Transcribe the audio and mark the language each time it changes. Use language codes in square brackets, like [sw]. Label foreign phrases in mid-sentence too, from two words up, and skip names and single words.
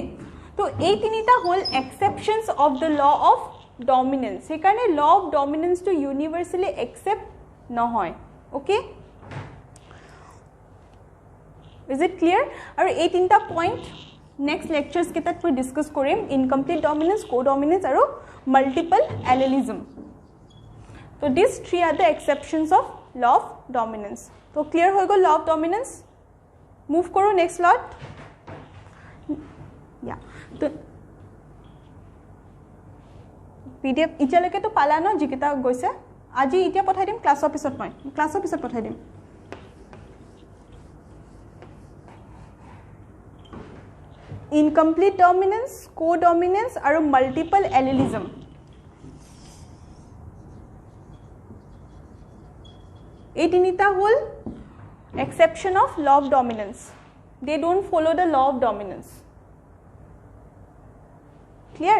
[as] तो এই তিনিটা হল [en] exceptions of the law of dominance [as] সেইকাৰণে [en] law of dominance [as] টু [en] universally accept [as] নহয় [en] okay is it clear [as] আৰু এই তিনিটা [en] point next lectures [as] কেইটাত মই ডিছকাছ কৰিম [en] incomplete dominance codominance [as] আৰু [en] multiple allelism [as] তো [en] this three are the exceptions of law of dominance [as] তো ক্লিয়াৰ হৈ গ'ল [en] law of dominance [as] মুভ কৰোঁ [en] next lot [hi] या तो [as] पीडीएफ इতিয়ালৈকে তো পালা ন যিকেইটা গৈছে আজি ইতিয়া পঠাই দিম ক্লাছৰ পিছত মই ক্লাছৰ পিছত পঠাই দিম [en] incomplete dominance codominance [as] আৰু [en] multiple allelism [as] এই তিনিটা হল [en] exception of law of dominance they don't follow the law of dominance [as] Clear?